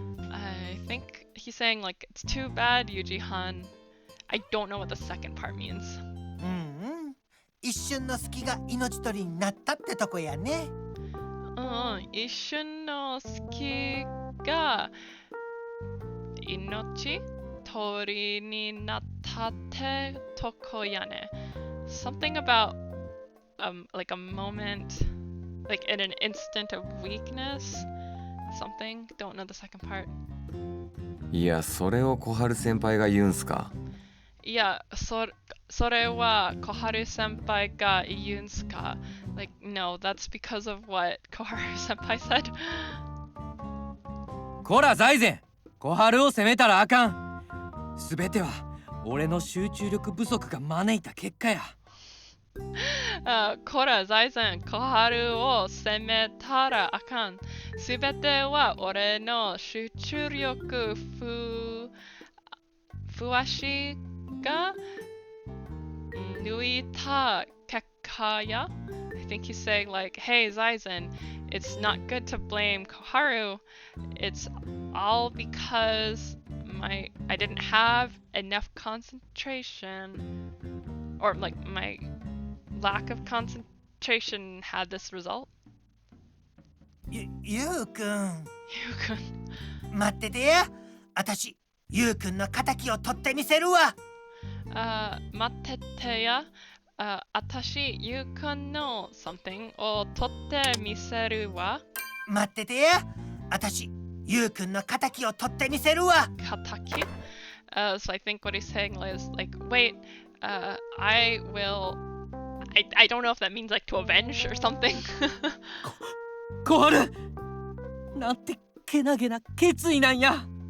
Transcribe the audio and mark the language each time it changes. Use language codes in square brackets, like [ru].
[en] I think he's saying like, it's too bad, Yuji-han. I don't know what the second part means. [ja] 一瞬の隙が命取りになったってとこやね。一瞬の隙が命取りになったってとこやね。 [en] Something about like a moment, like in an instant of weakness. Something. Don't know the second part. [ja] いや、それを小春先輩が言うんすか。いや、それは小春先輩が言うんすか? [en] Like, no, that's because of what Koharu senpai said. [ja] こら財前、小春を責めたらあかん。すべては俺の集中力不足が招いた結果や。こら財前、小春を責めたらあかん。すべては俺の集中力不足が抜いた結果や。 [en] I think he's saying like, hey Zaizen, it's not good to blame Koharu. It's all because I didn't have enough concentration, or like my lack of concentration had this result. [ja] ゆうくん。ゆうくん。待っててや。あたし、ゆうくんの仇を取ってみせるわ。待っててや。あたし、ゆうくんの [en] something [ja] を取ってみせるわ。待っててや。あたし、ゆうくんの仇を取ってみせるわ。仇? [en] So I think what he's saying is like, wait, I will. I don't know if that means like to avenge or something. [ja] 小春なんてけなげな決意なんや。